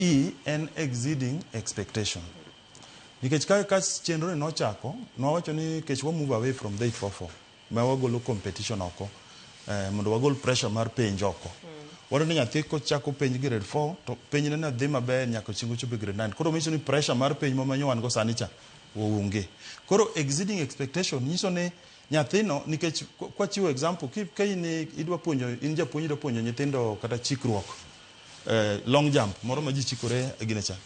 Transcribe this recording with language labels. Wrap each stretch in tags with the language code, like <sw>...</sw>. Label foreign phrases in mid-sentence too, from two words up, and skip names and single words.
<luo>E en</luo> <en>exceeding expectation.</en> <luo>Nikech ka chenro no chako, no wacho ni kech wa</luo> <en>move away from the 844.</en> <luo>Ma wagolo competition oko. Mondo wagol pressure mar penj oko. Wado ni nyathi ko chako penj grade 4 to penj ne na dhi maber nyaka chingo chobe grade 9. Koro miso ni pressure mar penj ma manyo wan go sani cha onge. Koro</luo> <en>exceeding expectation</en> <luo>nyiso ne nyathino nikech kwa chiwo example ka in idwa puonjo in japuonj idwa puonjo nyithindo kata chikruok</luo> <en>long jump</en> <luo>moro ma ji chikore gine cha.</luo>